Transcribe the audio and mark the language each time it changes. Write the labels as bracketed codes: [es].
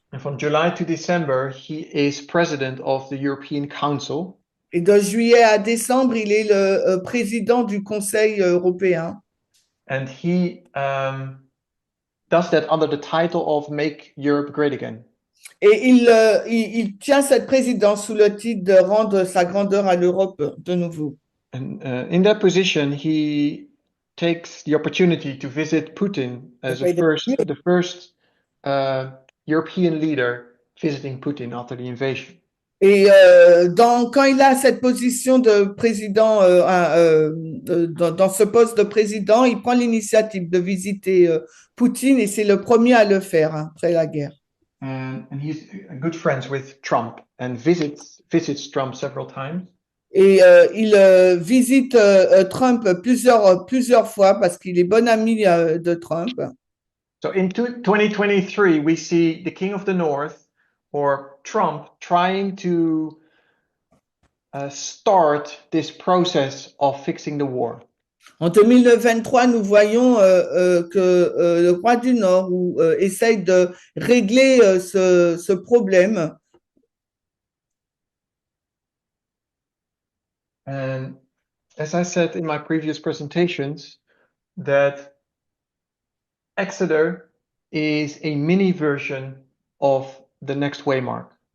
[en] And from July to December, he is president of the European Council. [fr] Et de juillet à décembre, il est le président du Conseil européen. [en] And he does that under the title of Make Europe Great Again. [fr] Et il tient cette présidence sous le titre de rendre sa grandeur à l'Europe de nouveau. [en] And in that position, he takes the opportunity to visit Putin as the first European leader visiting Putin after the invasion. [fr] Et quand il a cette position de président, dans ce poste de président, il prend l'initiative de visiter Poutine et c'est le premier à le faire après la guerre. [en] And he's good friends with Trump and visits Trump several times. [fr] Et il visite Trump plusieurs fois parce qu'il est bon ami de Trump. [en] So in 2023, we see the King of the North, or Trump, trying to start this process of fixing the war. [fr] En 2023, nous voyons que le roi du Nord essaye de régler ce problème. [en] And as I said in my previous presentations, that Exeter is a mini version of the next waymark.